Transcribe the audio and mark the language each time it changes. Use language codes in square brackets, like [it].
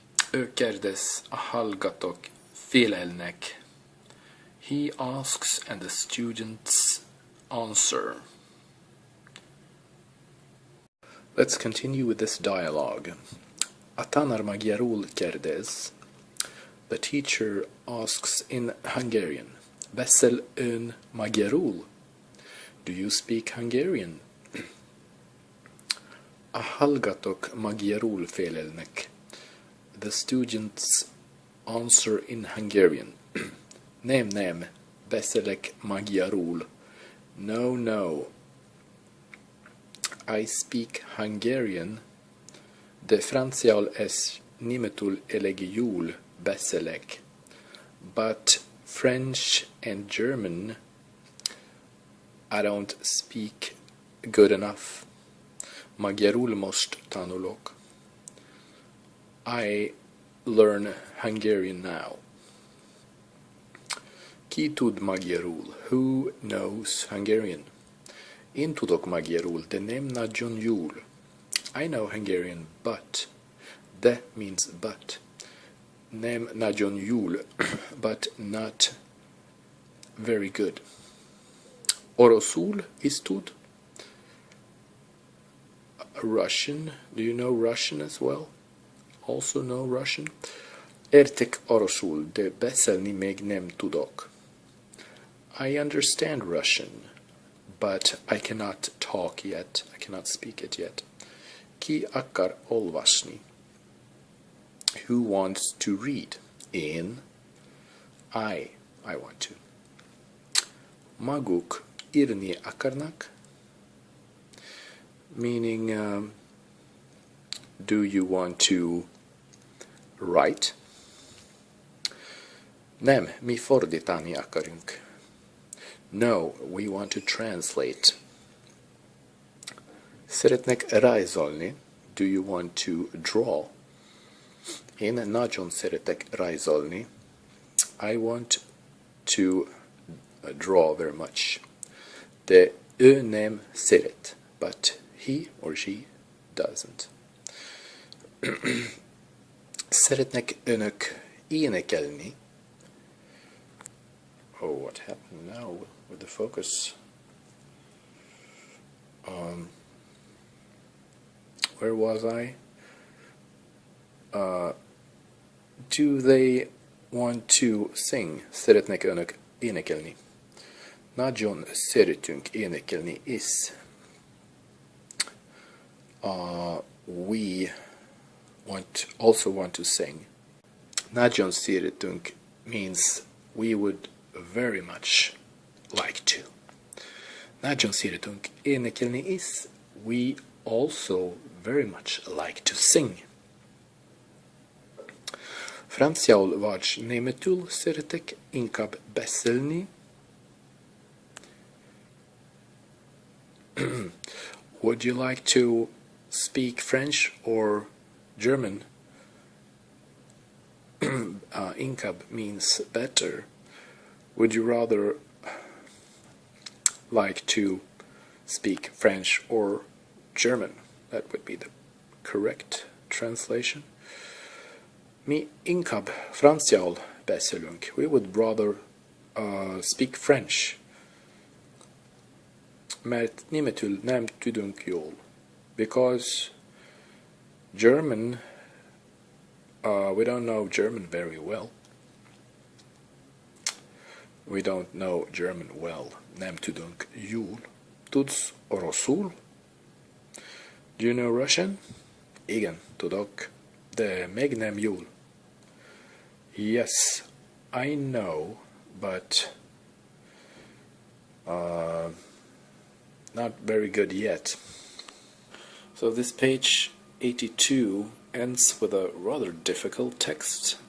[hu] Ő kérdez, a hallgatók félelnek. [en] He asks and the students answer. Let's continue with this dialogue. [hu] A tanár magyarul kérdez. [en] The teacher asks in Hungarian. [hu] Beszél ön magyarul? [en] Do you speak Hungarian? [hu] A hallgatók magyarul félelnek. [en] The students answer in Hungarian. [hu] Nem, beszélek magyarul. [en] No, I speak Hungarian. [hu] De franciául és németül elég jól beszélek. [en] But French and German I don't speak good enough. [hu] Magyarul most tanulok. [en] I learn Hungarian now. [hu] Ki tud magyarul? [en] Who knows Hungarian? [hu] Én tudok magyarul, de nem nagyon jól. [en] I know Hungarian, but. De means but. [hu] Nem nagyon jól, [en] but not very good. [hu] Oroszul is tud. [en] Russian. Do you know Russian as well? Also know Russian? [hu] Értek oroszul, de beszélni még nem tudok. [en] I understand Russian, but I cannot talk yet. I cannot speak it yet. [hu] Ki akar olvasni? [en] Who wants to read? Én. I want to. [hu] Maguk írni akarnak? [en] Meaning, do you want to write? [hu] Nem, mi fordítani akarunk. [en] No, we want to translate. [hu] Szeretnek rajzolni? [en] Do you want to draw? [hu] Én nagyon szeretek rajzolni. [en] I want to draw very much. [hu] De ő nem szeret, [en] but he or she doesn't. [hu] Szeretnek önök énekelni? [en] Oh, what happened now with the focus? Where was I? Do they want to sing? [hu] Szeretnek önök énekelni? Nagyon szeretünk énekelni is. [en] We also want to sing. [hu] Nagyon szeretünk [en] means we would very much like to. [hu] Nagyon szeretünk énekelni is. [en] We also very much like to sing. [hu] Franciául vagy németül szeretek inkább beszélni. [en] Would you like to speak French or German? Inkább means better. Would you rather like to speak French or German? That would be the correct translation. [hu] Mi inkább franciául beszélünk. [en] We would rather speak French. [hu] Mert németül nem tudunk jól. [en] Because German, we don't know German very well. We don't know German well. [hu] Nem tudunk jól. Tudsz oroszul? [en] Do you know Russian? [hu] Igen, tudok, de még nem jól. [en] Yes, I know, but not very good yet. So this page 82 ends with a rather difficult text.